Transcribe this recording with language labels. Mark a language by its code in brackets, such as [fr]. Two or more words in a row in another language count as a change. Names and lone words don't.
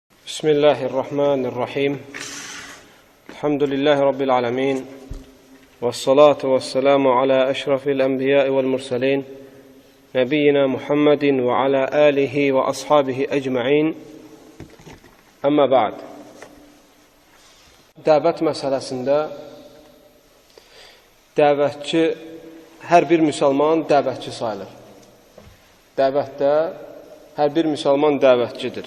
[ar] بسم الله الرحمن الرحيم. الحمد لله رب العالمين. والصلاة والسلام على أشرف الأنبياء والمرسلين. نبينا محمد وعلى آله وأصحابه أجمعين. أما بعد. [az] Dəvət məsələsində dəvətçi, hər bir müsəlman dəvətçi sayılır. Dəvətdə hər bir müsəlman dəvətçidir.